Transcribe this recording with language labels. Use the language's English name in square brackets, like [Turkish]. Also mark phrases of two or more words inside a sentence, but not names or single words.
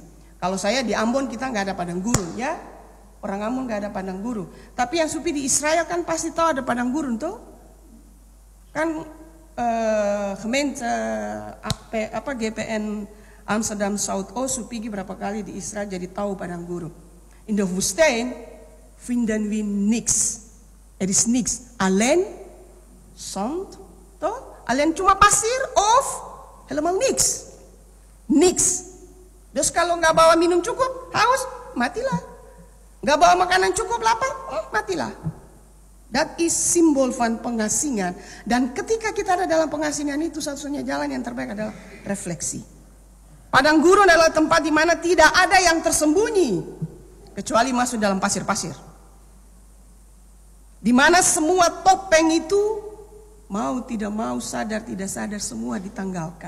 [Indonesian] Kalau saya di Ambon kita nggak ada padang gurun, ya. Orang Ambon nggak ada padang gurun. Tapi yang supi di Israel kan pasti tahu ada padang gurun tuh. Kan gemeente GPN Amsterdam Zuidoost supigi berapa kali di Israel jadi tahu padang gurun. [Dutch] In de woestijn vinden we niks. Er is niks. Alleen zand, toch? Alleen [Indonesian] cuma pasir [Dutch] of helemaal niks. Niks. [Indonesian] Dus kalau nggak bawa minum cukup, haus, matilah. Nggak bawa makanan cukup, lapar, matilah. [Dutch] That is simbol van pengasingan. [Indonesian] Dan ketika kita ada dalam pengasingan itu, satu-satunya jalan yang terbaik adalah refleksi. Padang gurun adalah tempat di mana tidak ada yang tersembunyi kecuali masuk dalam pasir-pasir. Di mana semua topeng itu mau tidak mau, sadar tidak sadar, semua ditanggalkan.